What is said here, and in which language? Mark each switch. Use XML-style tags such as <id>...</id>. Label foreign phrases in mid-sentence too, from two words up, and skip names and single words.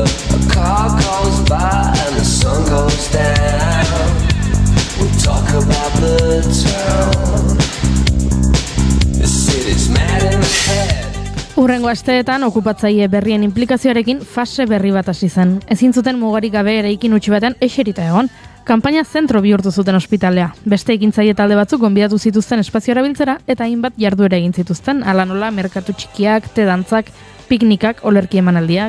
<en>a car goes by and the sun goes down. We'll talk about the town. The city's mad in the head.</en> <eu>Hurrengo asteetan okupatzaile berrien inplikazioarekin fase berri bat hasi zen. Ezin zuten mugarik gabe eraikin utzi batean eserita egon. Kanpaina zentro bihurtu zuten ospitalea. Beste ekintzaile talde batzuk gonbidatu zituzten espazioa erabiltzera eta hainbat jarduera egin zituzten. Hala nola merkatu txikiak, te-dantzak, piknikak, olerki emanaldiak.</eu>